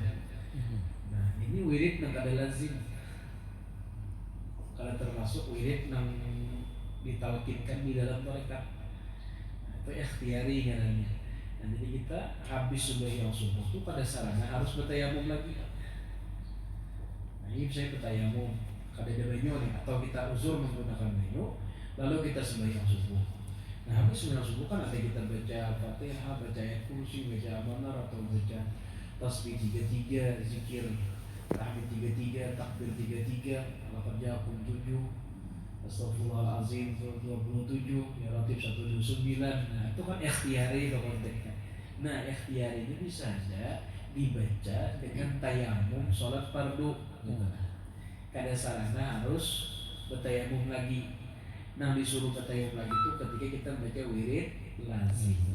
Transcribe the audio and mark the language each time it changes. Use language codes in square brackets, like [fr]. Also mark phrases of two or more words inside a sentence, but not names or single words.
[bjn] Nah, ini wirid yang kada lazim, kalau termasuk wirid yang ditalkinkan di dalam mereka. [id] Nah, itu ikhtiari namanya. Nah, jadi kita habis sembahyang subuh itu pada sarana harus bertayamum lagi. [bjn] Nah, ini saya bertayamum kada ada banyu nih, atau kita uzur menggunakan banyu, lalu kita sembahyang subuh. [id] Nah, habis sembahyang subuh kan ada kita baca Fatihah, baca ayat kursi, baca amanar, atau baca tasbih 33, zikir tahmid 33, takbir 33, lakab jakum 7, Astagfirullahaladzim 27, [ar] يا لطيف 129. [id] Nah, itu kan ikhtiari itu konteksnya. Nah, ikhtiari ini bisa saja dibaca dengan tayamum sholat fardu. [bjn] Kada sarana harus bertayamum lagi. [id] Nah, disuruh bertayamum lagi itu ketika kita baca wirid lazim.